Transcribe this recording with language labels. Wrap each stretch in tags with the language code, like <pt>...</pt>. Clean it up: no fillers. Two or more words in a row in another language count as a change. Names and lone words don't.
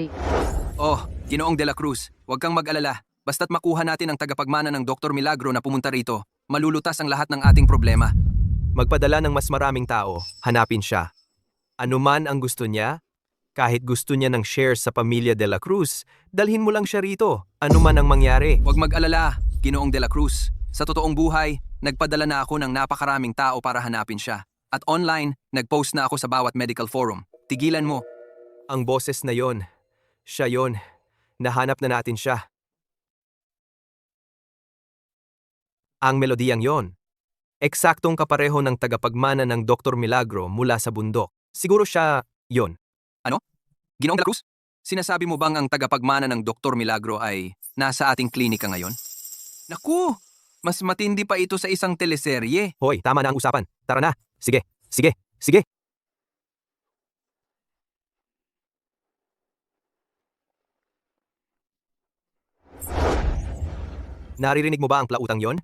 <tl>Oh, Ginoong De La Cruz, huwag kang mag-alala. Basta't makuha natin ang tagapagmana ng Dr. Milagro na pumunta rito, malulutas ang lahat ng ating problema. Magpadala ng mas maraming tao, hanapin siya. Ano man ang gusto niya, kahit gusto niya ng shares sa pamilya de la Cruz, dalhin mo lang siya rito, ano man ang mangyari. Huwag mag-alala, Ginoong de la Cruz. Sa totoong buhay, nagpadala na ako ng napakaraming tao para hanapin siya. At online, nag-post na ako sa bawat</tl> <en>medical forum.</en> <tl>Tigilan mo. Ang boses na yon, siya yon, nahanap na natin siya. Ang melodiyang yon, eksaktong kapareho ng tagapagmana ng Dr. Milagro mula sa bundok. Siguro siya yon. Ginoong de la Cruz, sinasabi mo bang ang tagapagmana ng Dr. Milagro ay nasa ating klinika ngayon? Naku! Mas matindi pa ito sa isang teleserye. Hoy, tama na ang usapan. Tara na. Sige, sige, sige. Naririnig mo ba ang plautang yon?</tl>